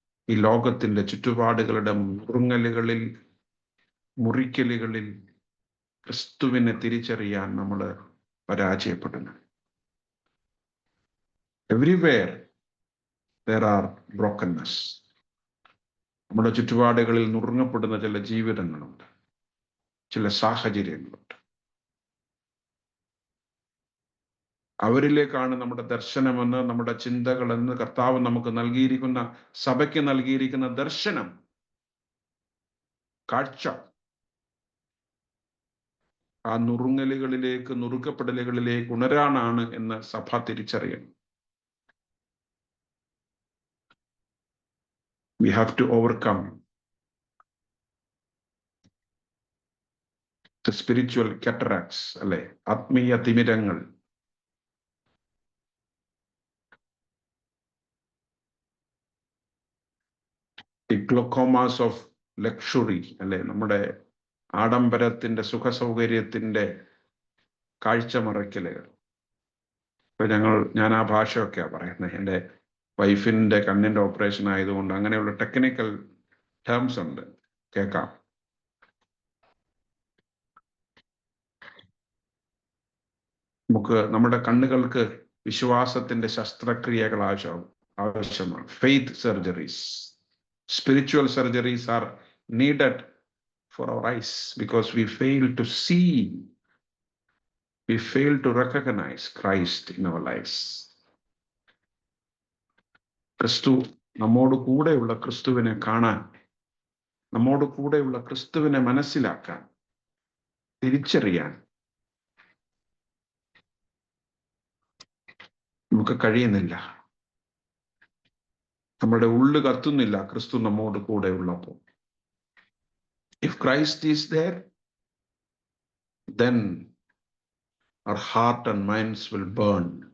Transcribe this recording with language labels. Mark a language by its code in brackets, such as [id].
[ml] ഈ ലോകത്തിന്റെ ചുറ്റുപാടുകളുടെ മുറുങ്ങലുകളിൽ, മുറിക്കലുകളിൽ ക്രിസ്തുവിനെ തിരിച്ചറിയാൻ നമ്മൾ പരാജയപ്പെടുന്നു. [en] Everywhere there are brokenness. [ml] നമ്മുടെ ചുറ്റുപാടുകളിൽ നുറുങ്ങപ്പെടുന്ന ചില ജീവിതങ്ങളുണ്ട്, ചില സാഹചര്യങ്ങളുണ്ട്. അവരിലേക്കാണ് നമ്മുടെ ദർശനമെന്ന്, നമ്മുടെ ചിന്തകളെന്ന് കർത്താവ് നമുക്ക് നൽകിയിരിക്കുന്ന, സഭയ്ക്ക് നൽകിയിരിക്കുന്ന ദർശനം, കാഴ്ച, ആ നുറുങ്ങലുകളിലേക്ക്, നുറുക്കപ്പെടലുകളിലേക്ക് ഉണരാനാണ് എന്ന് സഭ തിരിച്ചറിയണം. [en] We have to overcome the spiritual cataracts, [ml] അല്ലെ, ആത്മീയ തിമിരങ്ങൾ. [en] The glaucomas of luxury, [ml] അല്ലെ, നമ്മുടെ ആഡംബരത്തിന്റെ, സുഖസൗകര്യത്തിന്റെ കാഴ്ചമറയ്ക്കലുകൾ. ഇപ്പൊ ഞാൻ ആ ഭാഷയൊക്കെയാ പറയുന്നത്. എൻ്റെ വൈഫിന്റെ കണ്ണിന്റെ ഓപ്പറേഷൻ ആയതുകൊണ്ട് അങ്ങനെയുള്ള ടെക്നിക്കൽ ടേംസ് ഉണ്ട്, കേൾക്കാം. നമുക്ക് നമ്മുടെ കണ്ണുകൾക്ക് വിശ്വാസത്തിന്റെ ശസ്ത്രക്രിയകൾ ആവശ്യമാണ്. [en] Faith surgeries, spiritual surgeries are needed for our eyes, because we fail to see, we fail to recognize Christ in our lives. [ml] ക്രിസ്തു, നമ്മോട് കൂടെയുള്ള ക്രിസ്തുവിനെ കാണാൻ, നമ്മോട് കൂടെയുള്ള ക്രിസ്തുവിനെ മനസ്സിലാക്കാൻ, തിരിച്ചറിയാൻ നമുക്ക് കഴിയുന്നില്ല. നമ്മുടെ ഉള്ളു കത്തുന്നില്ല ക്രിസ്തു നമ്മോട് കൂടെ ഉള്ളപ്പോൾ. [en] If Christ is there, then our heart and minds will burn.